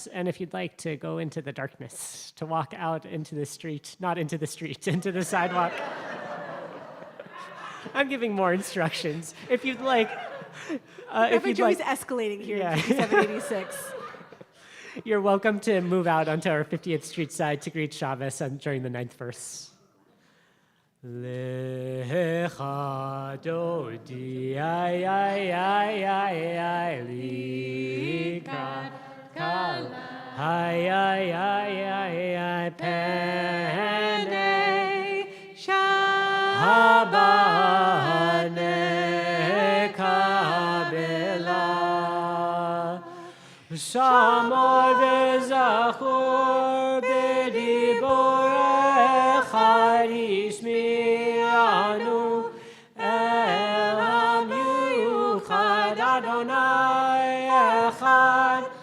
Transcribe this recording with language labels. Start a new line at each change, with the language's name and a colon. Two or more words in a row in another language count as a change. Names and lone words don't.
English: And if you'd like to go into the darkness, to walk out into the street, not into the street, into the sidewalk. I'm giving more instructions. If you'd like. Every joy's escalating here in 5786. You're welcome to move out onto our 50th Street side to greet Shabbos during the 9th verse.
Hebrew: לכה דודי אי אי אי אי אי לקראת כלה אי אי אי אי אי פני Shabbat. Habane שמור וזכור בדיבורך השמיענו אל המיוחד אדוני אחד